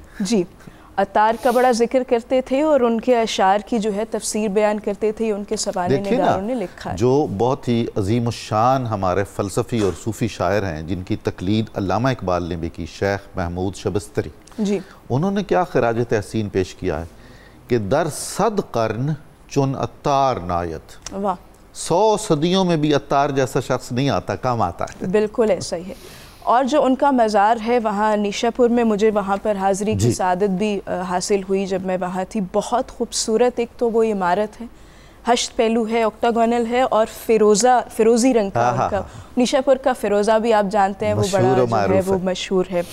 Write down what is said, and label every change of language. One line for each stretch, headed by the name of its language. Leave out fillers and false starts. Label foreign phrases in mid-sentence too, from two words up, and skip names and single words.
Urdu: جی، عطار کا بڑا ذکر کرتے تھے اور ان کے اشعار کی جو ہے تفسیر بیان کرتے تھے، ان کے سوانح نگاروں نے لکھا ہے۔ جو بہت ہی عظیم الشان ہمارے فلسفی اور صوفی شاعر ہیں جن کی تقلید علامہ اقبال نے بھی کی، شیخ محمود شبستری، جی، انہوں نے کیا خراج تحسین پیش کیا ہے کہ
Persian: در صد قرن چن عطار نایت،
Urdu: واہ، 100 صدیوں میں بھی عطار جیسا شخص نہیں آتا، کم آتا ہے۔ بالکل ایسا ہی ہے۔ اور جو ان کا مزار ہے وہاں نیشا پور میں، مجھے وہاں پر حاضری کی سعادت بھی حاصل ہوئی جب میں وہاں تھی۔ بہت خوبصورت ایک تو وہ عمارت ہے، 8 پہلو ہے، اوکٹاگونل ہے اور فیروزی رنگ کا ان کا، نیشا پور کا فیروزہ بھی آپ جانتے ہیں، وہ بڑا جو ہے وہ مشہور ہے۔